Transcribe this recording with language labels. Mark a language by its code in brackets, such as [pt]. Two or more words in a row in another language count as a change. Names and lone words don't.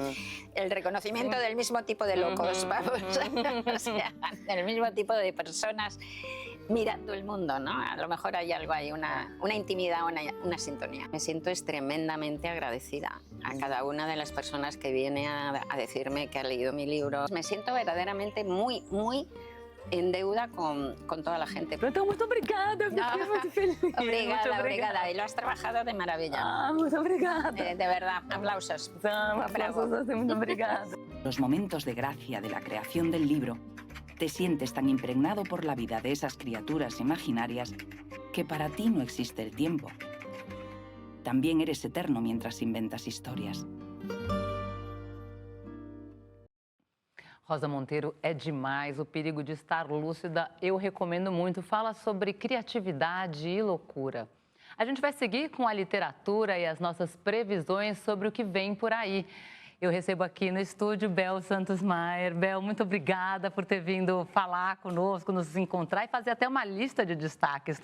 [es] El reconocimiento del mismo tipo de locos, vamos, o sea, del mismo tipo de personas mirando el mundo, ¿no? A lo mejor hay algo ahí, una intimidad, una sintonía. Me siento tremendamente agradecida a cada una de las personas que viene a decirme que ha leído mi libro. Me siento verdaderamente muy en deuda con toda la gente. [pt] Então, muito obrigada, fiquei muito feliz. Obrigada. [es] Y lo has trabajado de maravilla. [pt] Ah, muito obrigada. [es] De verdad, aplausos. [pt] Aplausos, muito obrigada. [es] Los momentos de gracia de la creación del libro, te sientes tan impregnado por la vida de esas criaturas imaginarias que para ti no existe el tiempo. También eres eterno mientras inventas historias. [pt] Rosa Monteiro, é demais. O perigo de estar lúcida, eu recomendo muito. Fala sobre criatividade e loucura. A gente vai seguir com a literatura e as nossas previsões sobre o que vem por aí. Eu recebo aqui no estúdio Bel Santos Maier. Bel, muito obrigada por ter vindo falar conosco, nos encontrar e fazer até uma lista de destaques.